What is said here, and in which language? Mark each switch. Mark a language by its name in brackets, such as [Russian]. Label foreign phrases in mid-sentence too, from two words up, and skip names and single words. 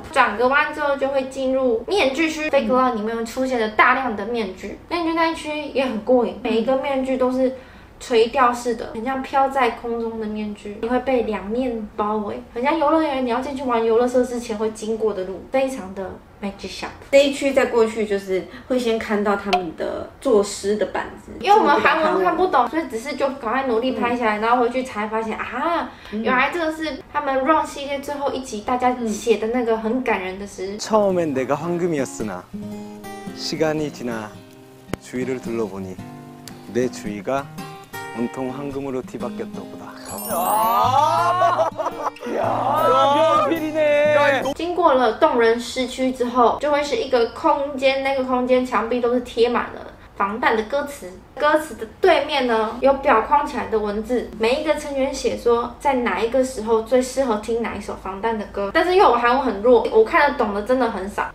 [Chinese] 转个弯之后就会进入面具区 ，Fake Love 里面会出现了大量的面具，面具那一区也很过瘾，每一个面具都是垂吊式的，很像飘在空中的面具，你会被2面包围，很像游乐园你要进去玩游乐设施前会经过的路，非常的 Magic Shop。这一区再过去就是会先看到他们的作诗的板子，因为我们韩文看不懂，所以只是就赶快努力拍下来，然后回去才发现啊，原来这个是他们 Run 系列最后一集大家写的那个很感人的诗。 [Korean] 처음엔 내가 황금이었으나 시간이 지나 주위를 둘러보니 내 주위가 온통 황금으로 뒤바뀌었더구나. 명필이네. [Chinese] 经过了动人诗区之后，就会是一个空间，那个空间墙壁都是贴满了防弹的歌词，歌词的对面呢有裱框起来的文字，每一个成员写说在哪一个时候最适合听哪一首防弹的歌。但是因为我韩文很弱，我看得懂的真的很少。